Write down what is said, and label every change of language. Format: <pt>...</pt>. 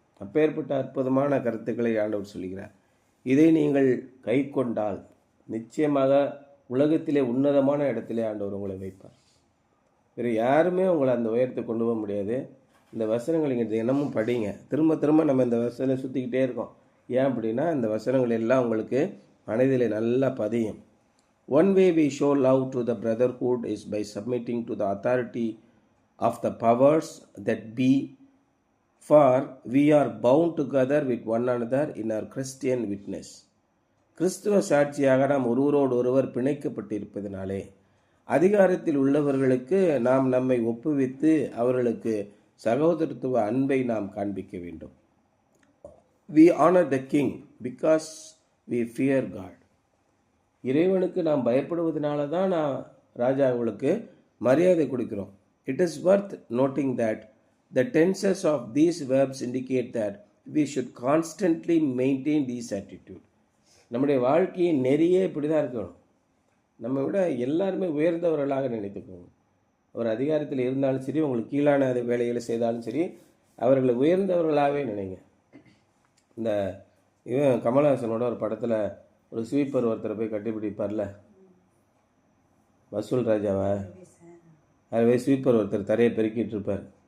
<ta>அப்பேற்பட்ட அற்புதமான கருத்துக்களை ஆண்டவர் சொல்லுகிறார். இதை நீங்கள் கை கொண்டால் நிச்சயமாக உலகத்திலே உன்னதமான இடத்திலே ஆண்டவர் உங்களை வைப்பார். வேறு யாருமே உங்களை அந்த உயரத்தை கொண்டு போக முடியாது. இந்த வசனங்கள் நீங்கள் தினமும் படிங்க. திரும்ப திரும்ப நம்ம இந்த வசனம் சுற்றிக்கிட்டே இருக்கோம். ஏன் அப்படின்னா இந்த வசனங்கள் எல்லாம் உங்களுக்கு மனதிலே நல்லா பதியும்.</ta> <en>One way we show love to the brotherhood is by submitting to the authority of the powers that be, for we are bound together with one another in our Christian witness.</en> <ta>கிறிஸ்துவ சாட்சியாக நாம் ஒருவரோடு ஒருவர் பிணைக்கப்பட்டிருப்பதினாலே அதிகாரத்தில் உள்ளவர்களுக்கு நாம் நம்மை ஒப்புவித்து அவர்களுக்கு சகோதரத்துவ அன்பை நாம் காண்பிக்க வேண்டும்.</ta> <en>We honor the king because we fear God.</en> <ta>இறைவனுக்கு நாம் பயப்படுவதனால தான் நான் ராஜாவுக்கு மரியாதை கொடுக்கிறோம்.</ta> <en>It is worth noting that the tenses of these verbs indicate that we should constantly maintain this attitude.</en> <ta>நம்முடைய வாழ்க்கையை நெறியே இப்படி தான் இருக்கணும். நம்ம விட எல்லாருமே உயர்ந்தவர்களாக நினைத்துக்கோங்க. ஒரு அதிகாரத்தில் இருந்தாலும் சரி, உங்களுக்கு கீழான வேலைகளை செய்தாலும் சரி, அவர்களை உயர்ந்தவர்களாகவே நினைங்க. இந்த இவன் கமல்ஹாசனோட ஒரு படத்தில் ஒரு ஸ்வீப்பர் ஒருத்தரை போய் கட்டிப்பிடிப்பார்ல, வசூல் ராஜாவா, அதுவே ஸ்வீப்பர் ஒருத்தர் தரையை பெருக்கிட்டு இருப்பார்.</ta>